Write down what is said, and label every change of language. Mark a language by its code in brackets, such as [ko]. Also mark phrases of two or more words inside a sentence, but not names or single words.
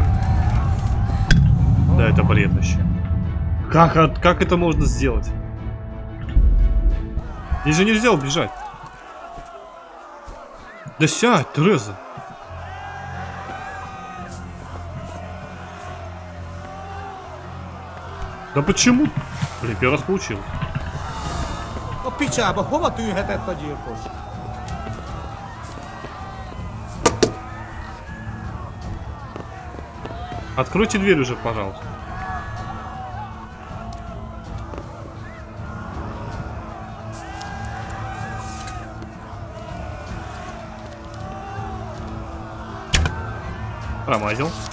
[ru] Да это бред вообще. Как это можно сделать? Здесь же нельзя убежать. Да сядь, Тереза. Да почему? Блин, первый раз получилось. [hu] A picsába hova tűnhetett a gyilkos? [ru] Откройте дверь уже, пожалуйста. Промазил.